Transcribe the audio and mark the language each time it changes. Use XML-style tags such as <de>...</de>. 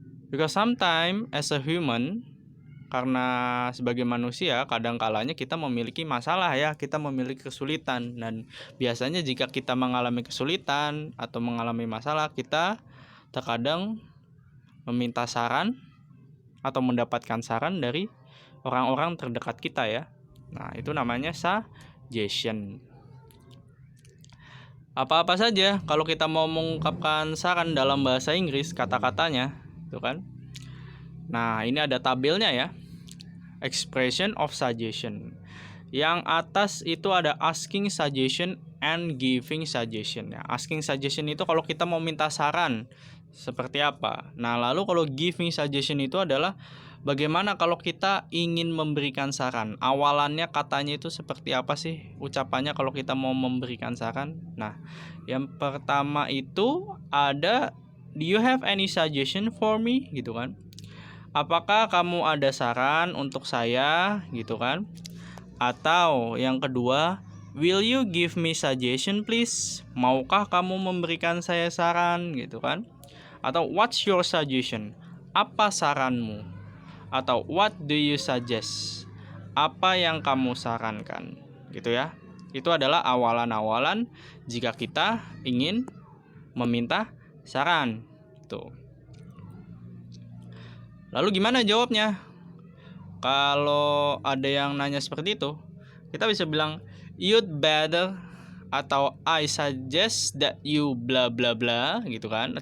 <en>Because sometimes as a human,</en> <id>karena sebagai manusia kadang-kalanya kita memiliki masalah ya, kita memiliki kesulitan, dan biasanya jika kita mengalami kesulitan atau mengalami masalah, kita terkadang meminta saran atau mendapatkan saran dari orang-orang terdekat kita ya. Nah, itu namanya suggestion. Apa-apa saja kalau kita mau mengungkapkan saran dalam bahasa Inggris, kata-katanya, itu kan. Nah, ini ada tabelnya ya.</id> <en>Expression of suggestion.</en> <id>Yang atas itu ada</id> <en>asking suggestion and giving suggestion</en> <id>ya.</id> <en>Asking suggestion</en> <id>itu kalau kita mau minta saran seperti apa. Nah, lalu kalau</id> <en>giving suggestion</en> <id>itu adalah bagaimana kalau kita ingin memberikan saran. Awalannya katanya itu seperti apa sih ucapannya kalau kita mau memberikan saran. Nah, yang pertama itu ada,</id> <en>do you have any suggestion for me?</en> <id>Gitu kan. Apakah kamu ada saran untuk saya? Gitu kan. Atau yang kedua,</id> <en>will you give me suggestion please?</en> <id>Maukah kamu memberikan saya saran? Gitu kan. Atau</id> <en>what's your suggestion?</en> <id>Apa saranmu? Atau</id> <en>what do you suggest?</en> <id>Apa yang kamu sarankan? Gitu ya. Itu adalah awalan-awalan jika kita ingin meminta saran. Tuh. Lalu gimana jawabnya? Kalau ada yang nanya seperti itu, kita bisa bilang</id> <en>you'd better</en> <id>atau</id> <en>I suggest that you bla bla</en> <id>bla gitu kan.</id>